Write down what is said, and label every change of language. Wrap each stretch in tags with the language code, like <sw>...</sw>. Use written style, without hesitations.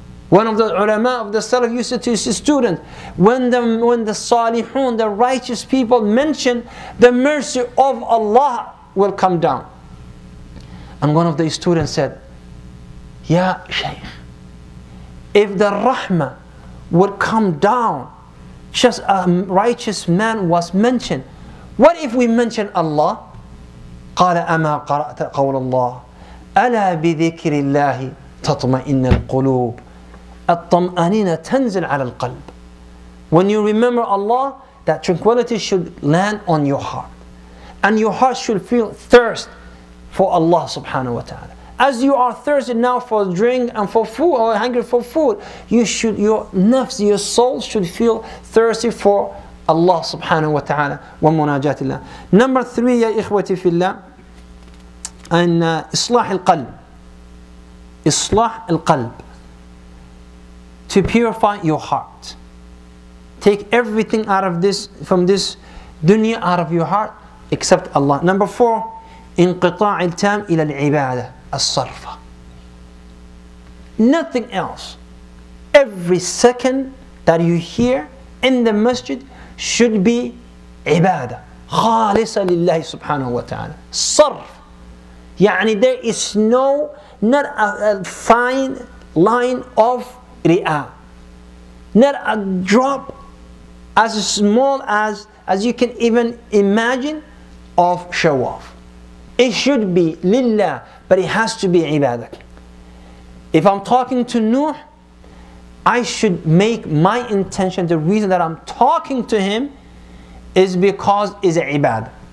<en>One of the ulama of the Salaf used to his student, when the salihun, the righteous people mention, the mercy of Allah will come down. And one of the students said, Ya Shaykh, if the rahmah would come down, just a righteous man was mentioned, what if we mention Allah?</en> <ar>قال أما قرأت قول الله ألا بذكر الله تطمئن القلوب الطمأنينة تنزل على القلب.</ar> <en>When you remember Allah, that tranquility should land on your heart, and your heart should feel thirst for Allah subhanahu wa ta'ala. As you are thirsty now for drink and for food, or hungry for food, your nafs, your soul should feel thirsty for Allah subhanahu wa ta'ala wa munajatillah. Number 3,</en> <ar>ya ikhwati fillah,</ar> <en>and islah al-qalb. Islah al-qalb. To purify your heart. Take everything out of this, from this dunya, out of your heart, except Allah. Number 4,</en> <ar>انقطاع التام إلى العبادة الصرفة.</ar> <en>Nothing else. Every second that you hear in the masjid should be ibadah.</en> <ar>خالصة لله سبحانه وتعالى. صرف.</ar> <en>يعني there is not a fine line of ri'ah. Not a drop as small as you can even imagine of show off. It should be lillah, but it has to be ibadah. If I'm talking to Nuh, I should make my intention, the reason that I'm talking to him is because it's ibadah.</en>